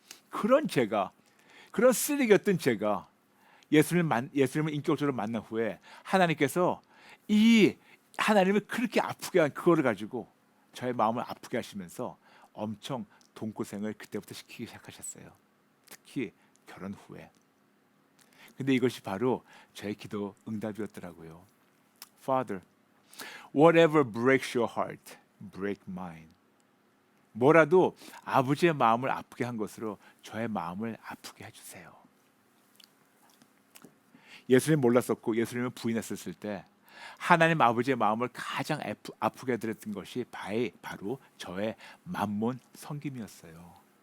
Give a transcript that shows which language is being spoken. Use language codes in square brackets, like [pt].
[ko] 그런 쓰레기였던 제가 예수님을 인격적으로 만난 후에 하나님께서 이 하나님을 그렇게 아프게 한 그거를 가지고 저의 마음을 아프게 하시면서 엄청 돈고생을 그때부터 시키기 시작하셨어요. 특히 결혼 후에. 근데 이것이 바로 저의 기도 응답이었더라고요. [en] Father, whatever breaks your heart, break mine. [ko] 뭐라도 아버지의 마음을 아프게 한 것으로 저의 마음을 아프게 해주세요. 예수님 몰랐었고 예수님을 부인했었을 때 하나님 아버지의 마음을 가장 아프게 해드렸던 것이 바로 저의 만몬 섬김이었어요.